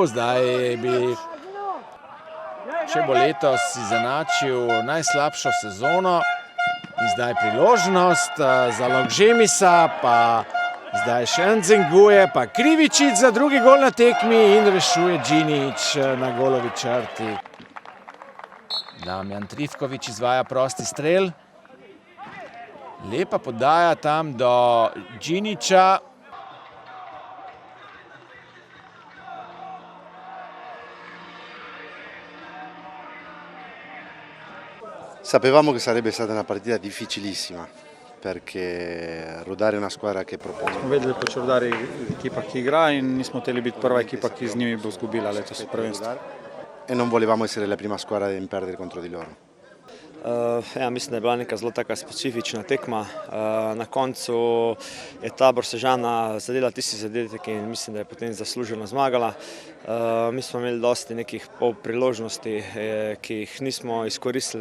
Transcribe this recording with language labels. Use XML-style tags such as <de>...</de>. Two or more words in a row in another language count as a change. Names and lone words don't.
<sl>Zdaj bi, če bo letos izenačil najslabšo sezono, in zdaj priložnost za Laukžemisa, pa zdaj še Nzenguje, pa Krivičič za drugi gol na tekmi in rešuje Džinić na golovi črti. Damjan Trifković izvaja prosti strel. Lepa podaja tam do Džinića.</sl> <it>Sapevamo che sarebbe stata una partita difficilissima, perché Rudar è una squadra che propone.</it> <sl>Smo vedeli, pač Rudar je ekipa, ki igra, in nismo hoteli biti prva ekipa, ki z njimi bo izgubila letos prvenstvo.</sl> <it>E non volevamo essere la prima squadra in perdere contro di loro.</it> <sl>Mislim, da je bila neka zelo taka specifična tekma. Na koncu je Tabor Sežana zadela tisti zadetek in mislim, da je potem zasluženo zmagala. Mi smo imeli dosti nekih priložnosti, ki jih nismo izkoristili.</sl>